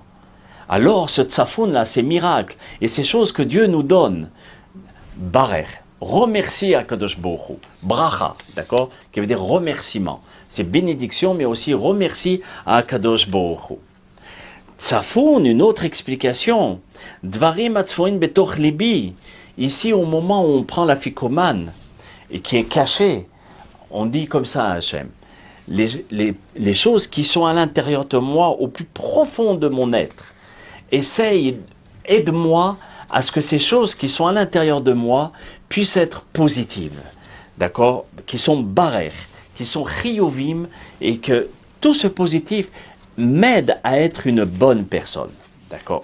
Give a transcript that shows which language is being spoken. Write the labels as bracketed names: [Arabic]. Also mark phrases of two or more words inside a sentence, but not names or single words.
[French] Alors ce Tsafoun là, ces miracles et ces choses que Dieu nous donne, Barer, remercie Akadosh Baruch Hu, bracha, d'accord, qui veut dire remerciement. C'est bénédiction, mais aussi remercie à Akadosh Baruch Hu. Tsafoun, une autre explication, [Hebrew] דברים אצפין בתוך לבי. [French] Ici, au moment où on prend la ficomane, et qui est cachée, on dit comme ça à Hachem, les choses qui sont à l'intérieur de moi, au plus profond de mon être, aide-moi à ce que ces choses qui sont à l'intérieur de moi puissent être positives, d'accord, qui sont barer, qui sont chiyuvim, et que tout ce positif m'aide à être une bonne personne, d'accord.